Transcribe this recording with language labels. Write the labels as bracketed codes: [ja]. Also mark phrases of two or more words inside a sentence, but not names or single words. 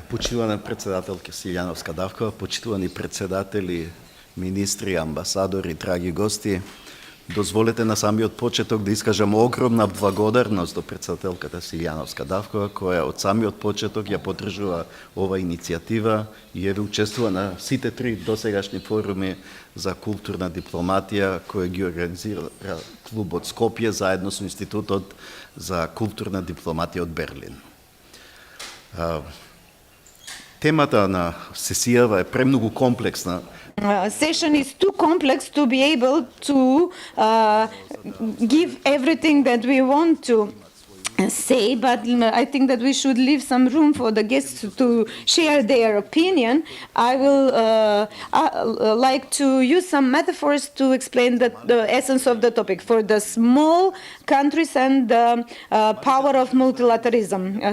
[mk] Почитувана председателка Силјановска Давкова, почитувани председатели, министри, амбасадори, драги гости, дозволете на самиот почеток да искажам огромна благодарност до председателката Силјановска Давкова, која од самиот почеток ја поддржува ова иницијатива и еве учествува на сите три досегашни форуми за културна дипломатија која ги организира клубот Скопје заедно со Институтот за културна дипломатија од Берлин. Темата на сесијава е премногу комплексна. [en] Session is too complex to be able to give everything that we want to say, but I think that we should leave some room for the guests to share their opinion. I will like to use some metaphors to explain the essence of the topic for the small countries and the power of multilateralism.